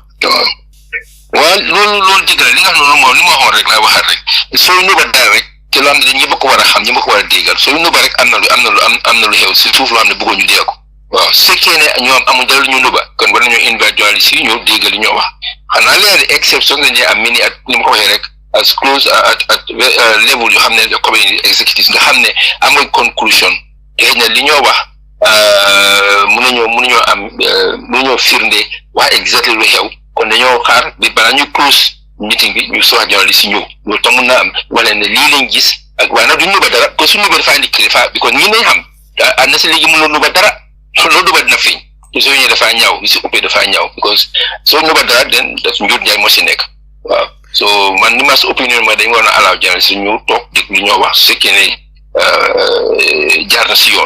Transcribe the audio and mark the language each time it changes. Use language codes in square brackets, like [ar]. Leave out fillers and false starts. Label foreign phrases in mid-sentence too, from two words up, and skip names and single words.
[wo] waaw loolu dëgg la li nga xam ne moom li ma waxoon rek laa waxaat rek soo nuba dara rek te loo xam ne ñëpp ko war a xam ñëpp ko war a déggal soo nuba rek am na lu xew si suuf loo xam ne bëggoon ñu dégg ko waaw su fekkee ne ñoom amul dara lu ñu nuba kon war nañoo invite journaliste yi ñoo déggal li ñoo wax xanaa leer exception dañuy am mini at ni ma ko waxee rek [en] as close at level [wo] yoo xam ne [en] community executives [wo] nga xam ne amul conclusion xëy na li ñoo wax mënuñoo firnde wax exactly lu xew kon dañoo xaar bi balaa ñu [en] close meeting [wo] bi ñu soxla journaliste yi ñëw loolu tam mun naa am wala ne lii lañ gis ak waaye nag duñ nuba dara [fr] parce que [wo] su nuba dafa indi kilifa bi kon ñi nañ xam ànd na si léegi mënuloo nuba dara loolu nuba dina feeñ te soo ñëwee dafaa ñaaw li si ëppee dafaa ñaaw because soo nuba dara den daf njur njaay moo si nekk waaw so man ni ma sa opinion mooy dañ war a allow journaliste ñu toog dégg lu ñoo wax su fekkee ne jaar na si yoon.